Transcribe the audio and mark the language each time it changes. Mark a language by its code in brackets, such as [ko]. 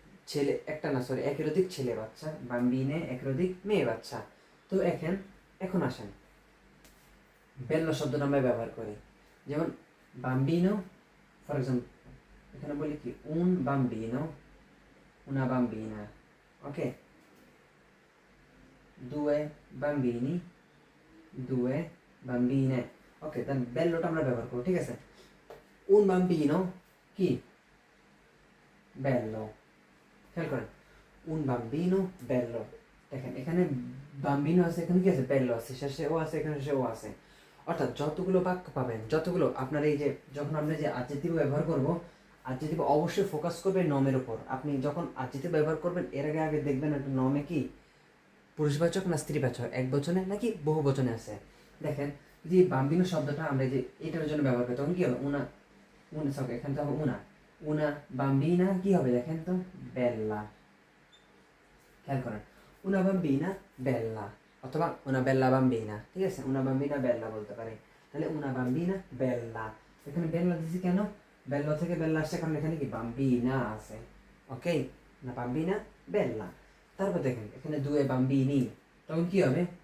[bn] ছেলে, একটা না সরি, একের অধিক ছেলে বাচ্চা। বাম্বিনে একের অধিক মেয়ে বাচ্চা। তো এখন আসেন বেল্লো শব্দটা আমরা ব্যবহার করি। যেমন বাম্বিনো, ফর এক্সাম্পল এখানে বলি কি [it] un bambino, una bambina, [bn] ok? [it] Due bambini, due bambine, ok? [bn] তাহলে বেল্লোটা আমরা ব্যবহার করব, ঠিক আছে? [it] un bambino [bn] কি? bello। খেয়াল করেন, [it] un bambino bello। [bn] দেখেন এখানে বাম্বিনো আছে, এখানে কি আছে? বেল্লো আছে, শেষে ও আছে, এখানে শেষে ও আছে। অর্থাৎ যতগুলো বাক্য পাবেন, যতগুলো আপনার এই যে যখন আমরা যে আজ্জেক্টিভ ব্যবহার করব, আজ্জেক্টিভ অবশ্যই ফোকাস করবে নমের উপর। আপনি যখন আজ্জেক্টিভ ব্যবহার করবেন এর আগে আগে দেখবেন একটা নমে কি পুরুষবাচক না স্ত্রীবাচক, এক বচনে নাকি বহু বচনে আছে। দেখেন, যদি বাম্বিনো শব্দটা আমরা যে এটার জন্য ব্যবহার করি তখন কি হবে? উনা, উনা সব এখানে তো হবে উনা, উনা বাম্বিনা কি হবে? দেখেন তো, বেল্লা। খেয়াল করেন, [it] una bambina bella [bn] অথবা [it] una bella bambina, [bn] ঠিক আছে? [it] una bambina bella [bn] বলতে পারি। তাহলে [it] una bambina bella, [bn] এখানে বেল্লা দিছি কেন? বেল্লা থেকে বেল্লা আসছে কারণ এখানে কি বাম্বিনা আছে। ওকে, না বাম্বিনা বেল্লা। তারপর দেখেন এখানে দুয়ে বাম্বিনি, তখন কি হবে?